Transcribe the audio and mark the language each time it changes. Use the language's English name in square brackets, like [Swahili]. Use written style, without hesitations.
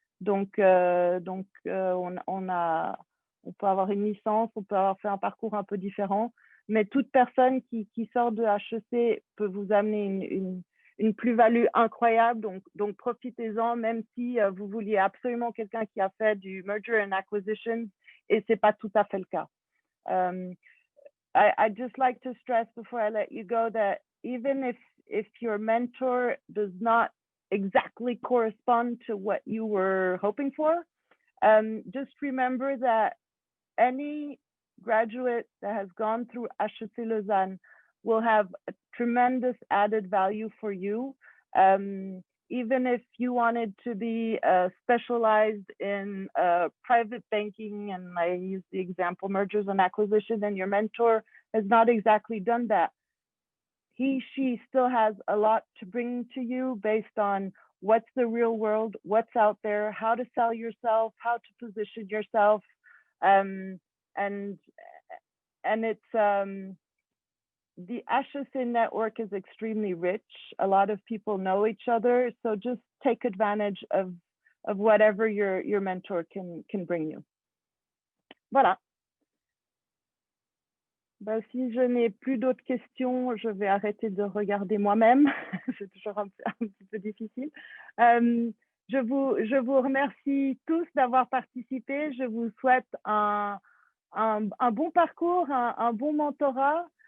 [French] Donc on peut avoir une licence, on peut avoir fait un parcours un peu différent. Mais toute personne qui sort de HEC peut vous amener une plus-value incroyable. Donc profitez-en, même si vous vouliez absolument quelqu'un qui a fait du [English] merger and acquisition, [French] et ce n'est pas tout à fait le cas. [English] I'd just like to stress before I let you go that even if your mentor does not exactly correspond to what you were hoping for, just remember that any graduate that has gone through HEC Lausanne will have a tremendous added value for you. Even if you wanted to be specialized in private banking, and I use the example mergers and acquisitions, and your mentor has not exactly done that, she still has a lot to bring to you based on what's the real world, what's out there, how to sell yourself, how to position yourself, and it's the HSA network is extremely rich. A lot of people know each other, so just take advantage of whatever your mentor can bring you. [French] Voilà. Ben, si je n'ai plus d'autres questions, je vais arrêter de regarder moi-même. C'est toujours un petit peu difficile. Je vous remercie tous d'avoir participé. Je vous souhaite un bon parcours, un bon mentorat.